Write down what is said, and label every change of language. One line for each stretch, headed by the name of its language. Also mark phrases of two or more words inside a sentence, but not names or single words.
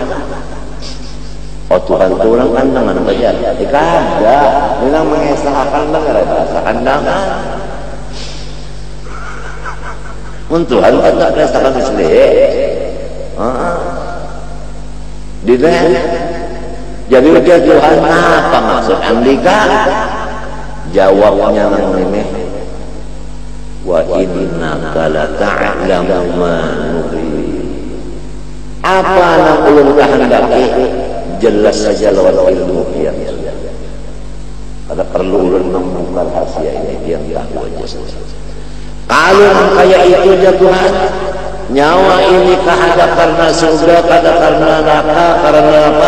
Banjar: Oh Tuhan orang kandangan saja. Kada, memang mengesahkan banget bahasa kandangan. Mun Tuhan kada mengesahkan sendiri. Dilihat. Jadi ujar Tuhan apa maksud Andika? Jawabnya nang ini.
Arabic: Wa innaka la ta'lamu ma nurid.
Banjar: Apa nang ulun kehendaki? Jelas saja lawan ilmu yang ada perlu ulun membuka rahasia ini yang tahu aja. Kalau kayak itu ya Tuhan, nyawa ini kahadap karena surga, kada karena neraka, karena apa?